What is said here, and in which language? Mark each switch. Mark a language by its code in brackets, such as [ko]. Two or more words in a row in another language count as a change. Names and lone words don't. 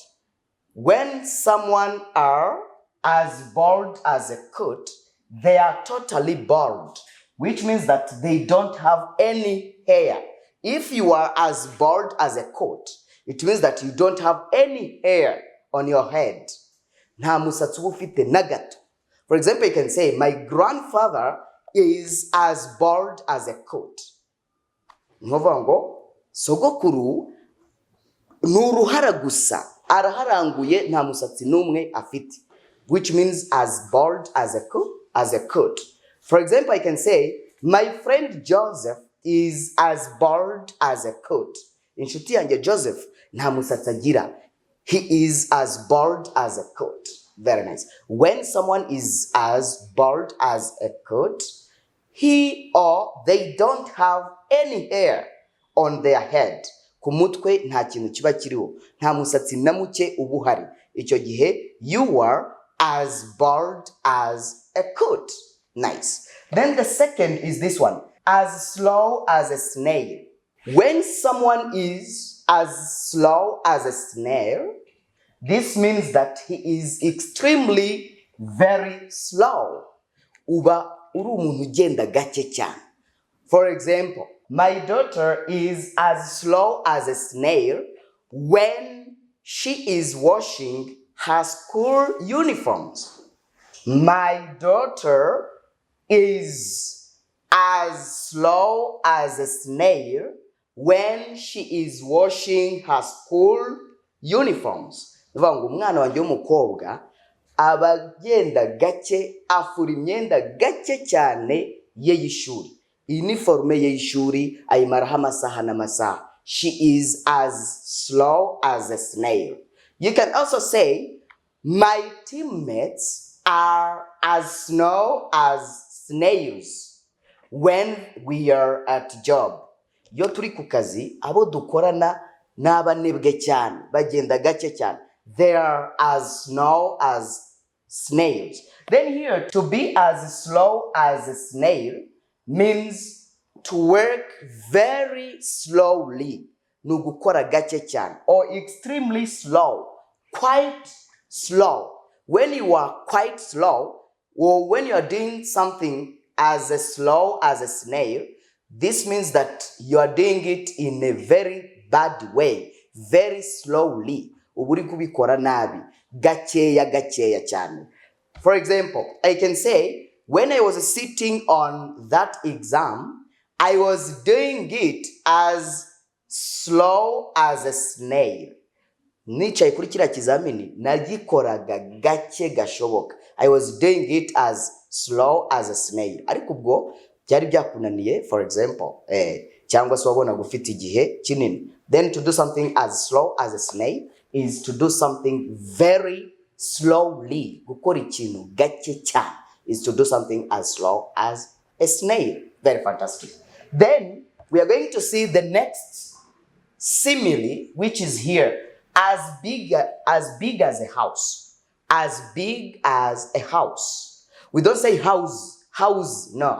[en] When someone are as bold as a coot, they are totally bald, which means that they don't have any hair. If you are as bald as a coat, It means that you don't have any hair on your head. [rw] Nta musatsi uba ufite na gato. [en] For example, you can say, my grandfather is as bald as a coat. [rw] Ni ukuvuga ngo sogokuru ni uruhara gusa, araharanguye nta musatsi n'umwe afite, [en] which means as bald as a coat. For example, I can say, my friend Joseph is as bald as a coat. [rw] Inshuti yanjye Joseph nta musatsi agira. [en] He is as bald as a coat. Very nice. When someone is as bald as a coat, he or they don't have any hair on their head. [rw] Ku mutwe nta kintu kiba kiriho, nta musatsi na muke uba uhari. Icyo gihe [en] you are as bald as a coat. Nice. Then the second is this one, as slow as a snail. When someone is as slow as a snail, this means that he is extremely very slow. [rw] Uba uri umuntu ugenda gake cyane. [en] For example, my daughter is as slow as a snail when she is washing her school uniforms. My daughter is as slow as a snail when she is washing her school uniforms. [rw] Bivuga ngo umwana wanjye w'umukobwa aba agenda gake, afura imyenda gake cyane ye y'ishuri. Uniforme ye y'ishuri ayimaraho amasaha n'amasaha. [en] She is as slow as a snail. You can also say, my teammates are as slow as snails when we are at job. [rw] Iyo turi ku kazi, abo dukorana n'abanebwe cyane, bagenda gake cyane. [en] They are as slow as snails. Then here, to be as slow as a snail means to work very slowly. [rw] Ni ugukora gake cyane, [en] or extremely slow, quite slow. When you are quite slow, or when you are doing something as slow as a snail, this means that you are doing it in a very bad way, very slowly. [rw] Uburi kubikora nabi, gakeya cyane. [en] For example, I can say, when I was sitting on that exam, I was doing it as slow as a snail. [rw] Nicaye kuri kiriya kizamini nagikoraga gake gashoboka. [en] I was doing it as slow as a snail. [rw] Ariko ubwo byari byakunaniye, [en] for example, [rw] cyangwa se wabona gufite igihe kinini. [en] Then to do something as slow as a snail is to do something very slowly. [rw] Gukora ikintu gake cyane [en] is to do something as slow as a snail. Very fantastic. Then we are going to see the next simile, which is here, as big as a house. As big as a house. We don't say house, no.